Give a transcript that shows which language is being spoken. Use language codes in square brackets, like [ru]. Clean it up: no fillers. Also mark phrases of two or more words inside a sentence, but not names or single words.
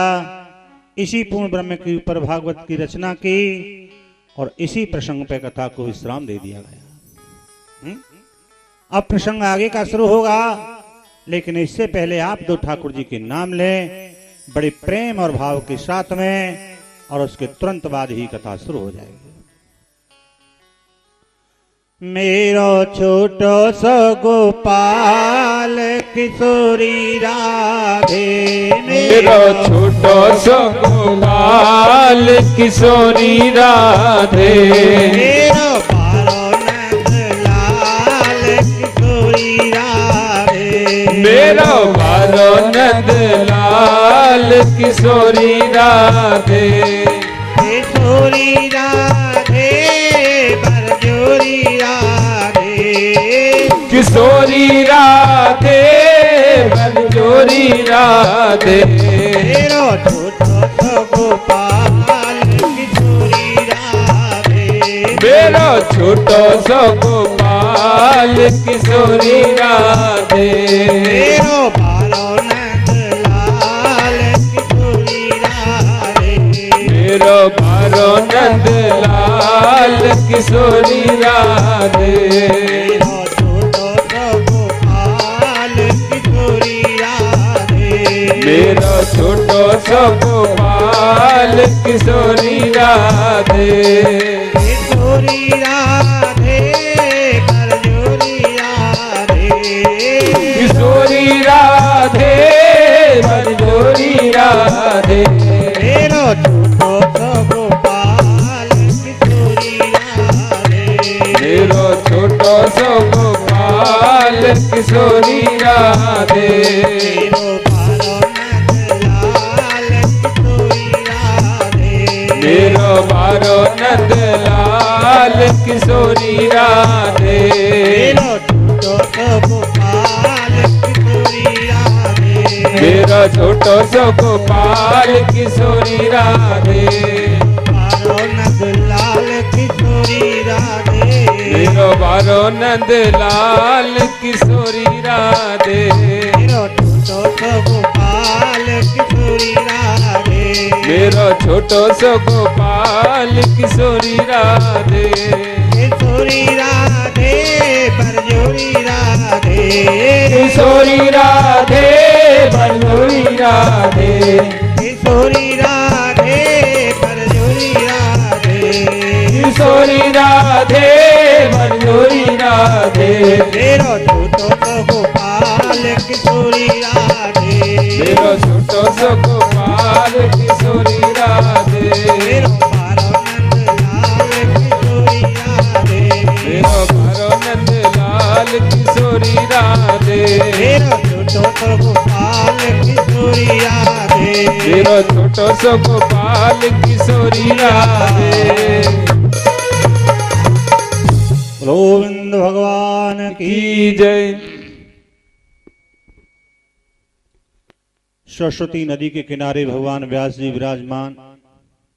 [hi] इसी पूर्ण ब्रह्म के ऊपर भागवत की रचना की और इसी प्रसंग पे कथा को विश्राम दे दिया गया। अब प्रसंग आगे का शुरू होगा, लेकिन इससे पहले आप दो ठाकुर जी के नाम लें बड़े प्रेम और भाव के साथ में, और उसके तुरंत बाद ही कथा शुरू हो जाएगी। [bra] मेरो छोटो सो गोपाल किशोरी राधे। मेरो छोटो सो गोपाल किशोरी राधे। मेरो बारो नंद लाल किशोरी राधे। मेरो बारो नंद लाल किशोरी राधे। किशोरी राधे बरजोरी राधे। किशोरी राधे बरजोरी राधे। मेरो छोटो सो गोपाल किशोरी राधे। मेरो छोटो सो गोपाल किशोरी राधे। मेरो बालो नंद लाल किशोरी राधे। मेरो बारो नंद लाल किशोरी राधे। मेरो छोटो सो गोपाल किशोरी राधे। मेरो छोटो सो गोपाल किशोरी राधे। किशोरी राधे बरजोरी राधे। किशोरी राधे बरजोरी राधे। मेरो छोटो सो गोपाल किशोरी राधे। मेरो छोटो सो गोपाल किशोरी राधे। मेरो बारो नंद लाल किशोरी राधे। मेरो बारो नंद लाल किशोरी राधे। मेरो छोटो सो गोपाल किशोरी राधे। मेरो बारो नंद लाल किशोरी राधे। मेरो छोटो सो गोपाल किशोरी राधे। मेरो छोटो सो गोपाल किशोरी राधे। किशोरी राधे बरजोरी राधे। किशोरी राधे बरजोरी राधे। किशोरी राधे बरजोरी राधे। किशोरी राधे बरजोरी राधे। मेरो छोटो सो गोपाल किशोरी राधे। मेरो छोटो सो गोपाल किशोरी राधे। मेरो बारो नंद लाल किशोरी राधे। मेरो बारो नंद लाल किशोरी राधे। मेरो छोटो सो गोपाल किशोरी राधे। मेरो छोटो सो गोपाल किशोरी राधे। [hi] गोविंद भगवान की की जय। सरस्वती नदी के किनारे भगवान व्यास जी विराजमान।